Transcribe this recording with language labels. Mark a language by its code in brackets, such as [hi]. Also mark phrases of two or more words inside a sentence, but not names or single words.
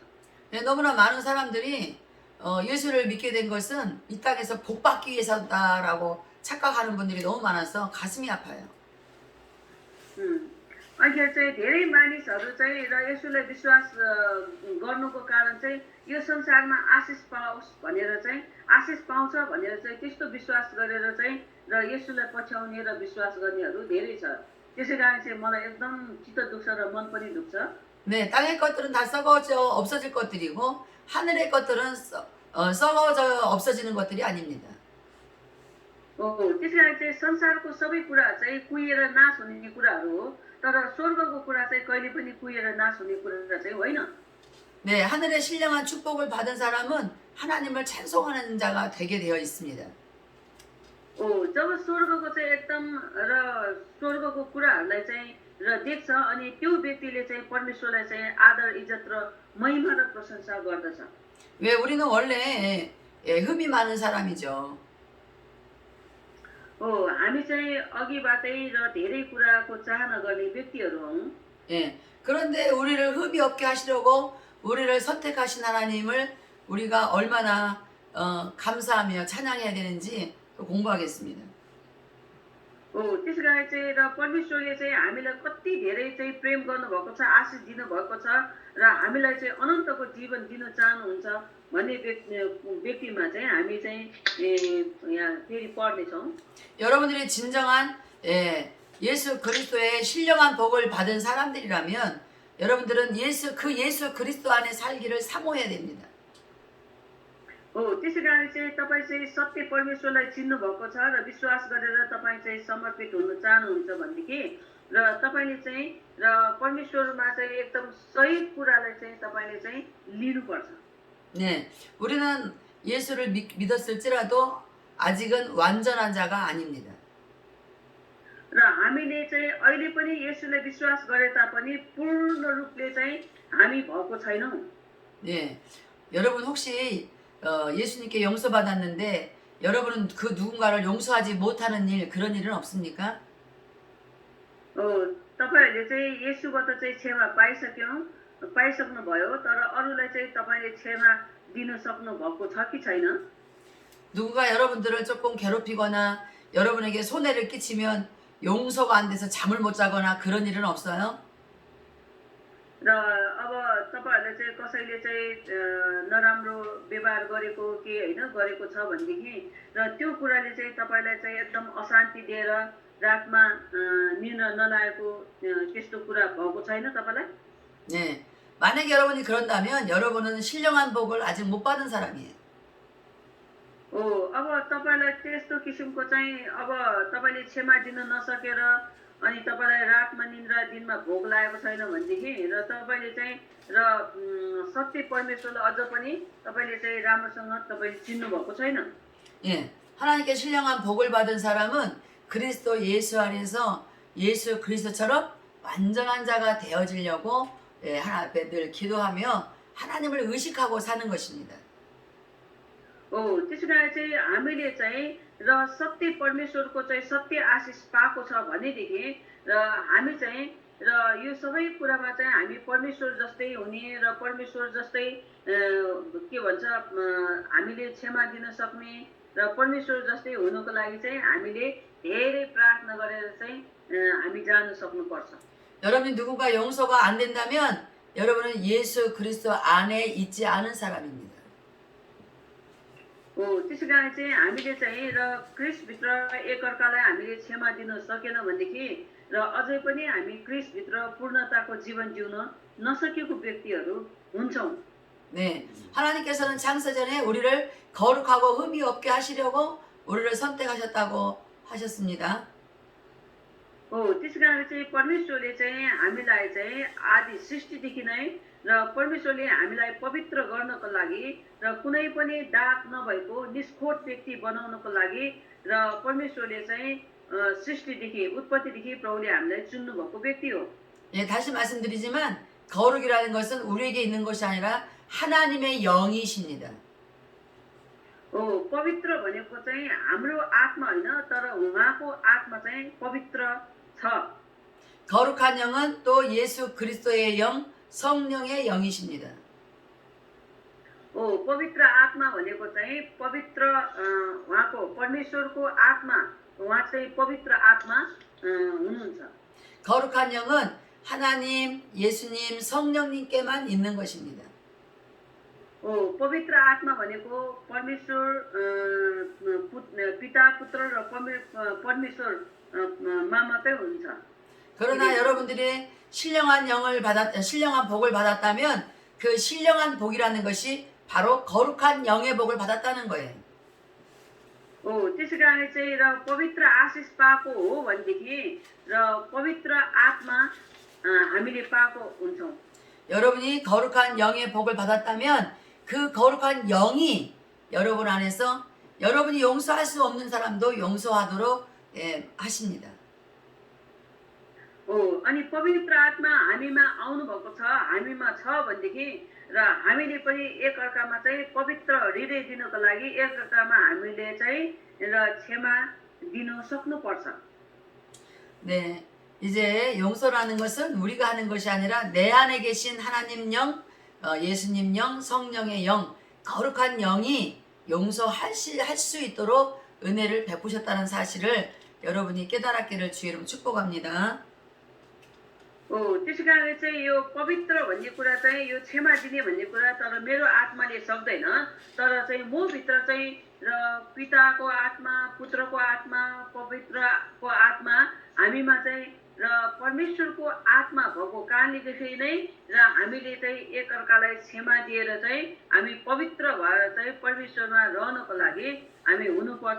[ko] 네, 너무나 많은 사람들이 예수를 믿게 된 것은 이 땅에서 복 받기 위해서다라고 착각하는 분들이 너무 많아서 가슴이 아파요. [ne] अहिले चाहिँ धेरै मानिसहरू चाहिँ र यसुलाई विश्वास गर्नुको कारण चाहिँ यो संसारमा आशिष पाओस् भनेर चाहिँ आशिष पाउँछ भनेर चाहिँ त्यस्तो विश्वास गरेर चाहिँ र यसुलाई पछ्याउने र विश्वास गर्नेहरू धेरै छ। त्यसै कारण चाहिँ मलाई एकदम चित्त दुख्छ र मन पनि दुख्छ। [ko] 네, 땅의 것들은 다 썩어져 없어질 것들이고 하늘의 것들은 썩어져 없어지는 것들이 아닙니다. [ne] त्यसै कारण चाहिँ संसारको सबै कुरा चाहिँ कुहिएर नाश हुने कुराहरू हो, तर स्वर्गको कुरा चाहिँ कहिले पनि कुहिएर नाश हुने कुरा चाहिँ होइन। [ko] 네, 하늘의 신령한 축복을 받은 사람은 하나님을 찬송하는 자가 되게 되어 있습니다. [ne] जब स्वर्गको चाहिँ एकदम र स्वर्गको कुराहरूलाई चाहिँ र देख्छ अनि त्यो व्यक्तिले चाहिँ परमेश्वरलाई चाहिँ आदर इज्जत र महिमा र प्रशंसा गर्दछ। [ko] 왜 우리는 원래 흠이 많은 사람이죠. [ne] हामी चाहिँ अघिबाटै र धेरै कुराको चाहना गर्ने व्यक्तिहरू हौँ। [ko] 예. 그런데 우리를 흠이 없게 하시려고 우리를 선택하신 하나님을 우리가 얼마나 감사하며 찬양해야 되는지 또 공부하겠습니다. [ne] त्यस कारण चाहिँ र परमेश्वरले चाहिँ हामीलाई कति धेरै चाहिँ प्रेम गर्नुभएको छ, आशिष दिनुभएको छ र हामीलाई चाहिँ अनन्तको जीवन दिन चाहनुहुन्छ भन्ने व्यक्तिमा चाहिँ हामी चाहिँ यहाँ फेरि पढ्नेछौँ। [ko] 여러분들이 진정한 예수 그리스도의 신령한 복을 받은 사람들이라면 여러분들은 예수 그리스도 안에 살기를 사모해야 됩니다. [ne] त्यसै कारण चाहिँ तपाईँ चाहिँ सत्य परमेश्वरलाई चिन्नु भएको छ र विश्वास गरेर तपाईँ चाहिँ समर्पित हुन चाहनुहुन्छ भनेदेखि र तपाईँले चाहिँ र परमेश्वरमा चाहिँ एकदम सही कुरालाई चाहिँ तपाईँले चाहिँ लिनुपर्छ। [ko] 네, 우리는 예수를 믿었을지라도 아직은 완전한 자가 아닙니다. [ne] र हामीले चाहिँ अहिले पनि येशूलाई विश्वास गरे तापनि पूर्ण रूपले चाहिँ हामी भएको छैनौँ। [ko] 네, 여러분 혹시 예수님께 용서받았는데 여러분은 그 누군가를 용서하지 못하는 일 그런 일은 없습니까? [ne] तपाईहरूले चाहिँ येशूबाट चाहिँ क्षमा पाइसक्नुभयो तर अरूलाई चाहिँ तपाईँले क्षमा दिन सक्नु भएको छ कि छैन? [ko] 누군가 여러분들을 조금 괴롭히거나 여러분에게 손해를 끼치면 용서가 안 돼서 잠을 못 자거나 그런 일은 없어요? [ne] र अब तपाईहरूले चाहिँ कसैले चाहिँ नराम्रो व्यवहार गरेको के होइन गरेको छ भनेदेखि र त्यो कुराले चाहिँ तपाईँलाई चाहिँ एकदम अशान्ति दिएर रातमा निद्रा नलागेको त्यस्तो कुरा भएको छैन तपाईँलाई? [ko] 네, 만약에 여러분이 그런다면 여러분은 신령한 복을 아직 못 받은 사람이에요. [ne] अब तपाईँलाई त्यस्तो किसिमको चाहिँ अब तपाईँले क्षमा दिन नसकेर अनि तपाईँलाई रातमा निन्द्रा दिनमा भोग लागेको छैन भनेदेखि र तपाईँले चाहिँ र सत्य परमेश्वरलाई अझ पनि तपाईँले चाहिँ राम्रोसँग तपाईँले चिन्नु भएको छैन। [ko] 예, 하나님께 신령한 복을 받은 사람은 그리스도 예수 안에서 예수 그리스도처럼 완전한 자가 되어지려고 하나님 앞에 늘 기도하며 하나님을 의식하고 사는 것입니다. [ne] त्यसो कारण चाहिँ हामीले चाहिँ र सत्य परमेश्वरको चाहिँ सत्य आशिष पाएको छ भनेदेखि र हामी चाहिँ र यो सबै कुरामा चाहिँ हामी परमेश्वर जस्तै हुने र परमेश्वर जस्तै के भन्छ हामीले क्षमा दिन सक्ने र परमेश्वर जस्तै हुनुको लागि चाहिँ हामीले धेरै प्रार्थना गरेर चाहिँ हामी जान सक्नुपर्छ। [ko] 여러분이 누군가 용서가 안 된다면 여러분은 예수 그리스도 안에 있지 않은 사람입니다. [ne] त्यसै कारण चाहिँ हामीले चाहिँ र क्रिस्टभित्र एकअर्कालाई हामीले क्षमा दिन सकेन भनेदेखि र अझै पनि हामी क्रिस्टभित्र पूर्णताको जीवन जिउन नसकेको व्यक्तिहरू हुन्छौँ। [ko] 네, 하나님께서는 창세전에 우리를 거룩하고 흠이 없게 하시려고 우리를 선택하셨다고 하셨습니다. [ne] त्यसै कारण चाहिँ परमेश्वरले चाहिँ हामीलाई चाहिँ आदि सृष्टिदेखि नै र परमेश्वरले हामीलाई पवित्र गर्नको लागि र कुनै पनि दाग नभएको निष्खोट व्यक्ति बनाउनको लागि र परमेश्वरले चाहिँ सृष्टिदेखि उत्पत्तिदेखि प्रभुले हामीलाई चुन्नु भएको व्यक्ति हो। [ko] 예, 다시 말씀드리지만 거룩이라는 것은 우리에게 있는 것이 아니라 하나님의 영이십니다. [ne] पवित्र भनेको चाहिँ हाम्रो आत्मा होइन तर उहाँको आत्मा चाहिँ पवित्र छ। [ko] 거룩한 영은 또 예수 그리스도의 영, 성령의 영이십니다. [ne] पवित्र आत्मा भनेको चाहिँ पवित्र उहाँको परमेश्वरको आत्मा उहाँ चाहिँ पवित्र आत्मा हुनुहुन्छ। [ko] 거룩한 영은 하나님, 예수님, 성령님께만 있는 것입니다. [ne] पवित्र आत्मा भनेको परमेश्वर पिता पुत्र र परमेश्वरमा मात्रै हुन्छ। [ko] 그러나 여러분들이 신령한 복을 받았다면 그 신령한 복이라는 것이 바로 거룩한 영의 복을 받았다는 거예요. [ne] त्यसै कारण चाहिँ र पवित्र आशिष पाएको हो भनेदेखि र पवित्र आत्मा हामीले पाएको हुन्छौँ। [ko] 여러분이 거룩한 영의 복을 받았다면 그 거룩한 영이 여러분 안에서 여러분이 용서할 수 없는 사람도 용서하도록 하십니다. [ne] हो अनि पवित्र आत्मा हामीमा आउनुभएको छ हामीमा छ भनेदेखि र हामीले पनि एकअर्कामा चाहिँ पवित्र हृदय दिनको लागि एकअर्कामा हामीले चाहिँ र क्षमा दिनु सक्नुपर्छ। [ko] 네, 이제 용서라는 것은 우리가 하는 것이 아니라 내 안에 계신 하나님 영, 예수님 영, 성령의 영, 거룩한 영이 용서할 수 있도록 은혜를 베푸셨다는 사실을 여러분이 깨달았기를 주의 이름 축복합니다. [ne] हो त्यसै कारणले चाहिँ यो पवित्र भन्ने कुरा चाहिँ यो क्षमा दिने भन्ने कुरा तर मेरो आत्माले सक्दैन तर चाहिँ म भित्र चाहिँ र पिताको आत्मा पुत्रको आत्मा पवित्रको आत्मा हामीमा चाहिँ र परमेश्वरको आत्मा भएको कारणले त्यसै नै र हामीले चाहिँ एकअर्कालाई क्षमा दिएर चाहिँ हामी पवित्र भएर चाहिँ परमेश्वरमा रहनको लागि हामी हुनुपर्छ।